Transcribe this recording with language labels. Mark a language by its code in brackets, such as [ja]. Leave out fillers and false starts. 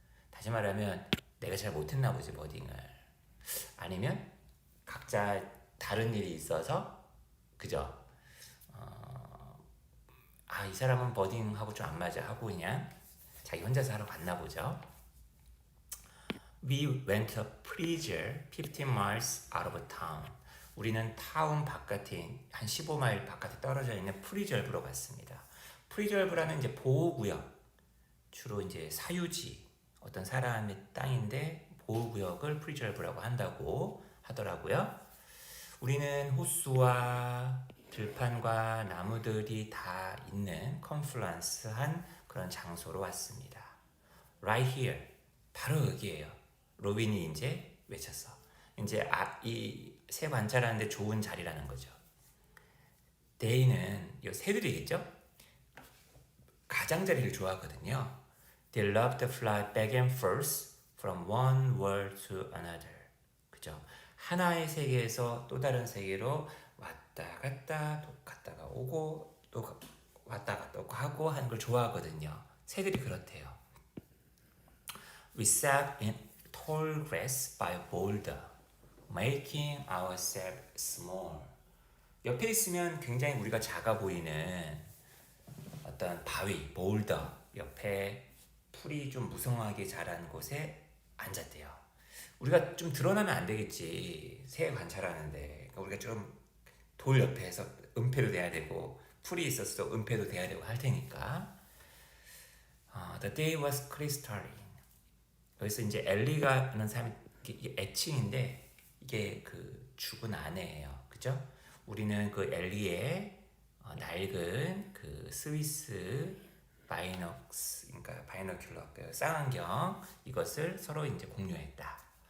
[ko] 다시 말하면 내가 잘 못했나 보지 버딩을. 아니면 각자 다른 일이 있어서 그죠? 이 사람은 버딩하고 좀 안 맞아 하고 그냥 자기 혼자서 하러 갔나 보죠. [en] We went a pleasure 15 miles out of town. [ko] 우리는 타운 바깥에 한 15마일 바깥에 떨어져 있는 프리절브로 갔습니다. 프리절브라는 이제 보호구역, 주로 이제 사유지, 어떤 사람의 땅인데 보호구역을 프리절브라고 한다고 하더라고요. 우리는 호수와 들판과 나무들이 다 있는 컨플런스한 그런 장소로 왔습니다. [en] Right here, [ko] 바로 여기에요. 로빈이 이제 외쳤어. 이제 이 새 관찰하는데 좋은 자리라는 거죠. They는 이 새들이겠죠? 가장자리를 좋아하거든요. [en] They love to fly back and forth from one world to another. [ko] 그죠? 하나의 세계에서 또 다른 세계로 왔다 갔다가 오고 또 왔다 갔다 오고 하고 하는 걸 좋아하거든요. 새들이 그렇대요. [en] We sat in tall grass by boulder, making ourselves small. [ko] 옆에 있으면 굉장히 우리가 작아 보이는 어떤 바위, 보울더 옆에 풀이 좀 무성하게 자란 곳에 앉았대요. 우리가 좀 드러나면 안 되겠지. 새 관찰하는데 그러니까 우리가 좀 돌 옆에서 은폐도 돼야 되고 풀이 있어서 은폐도 돼야 되고 할 테니까. [en] The day was crystalline. [ko] 여기서 이제 엘리가 하는 사람이 이게 애칭인데 이게 그 죽은 아내예요. 그죠? 우리는 그 엘리의 낡은 그 스위스 바이녹스, 그러니까 바이너큘러, 그 쌍안경 이것을 서로 이제 공유했다.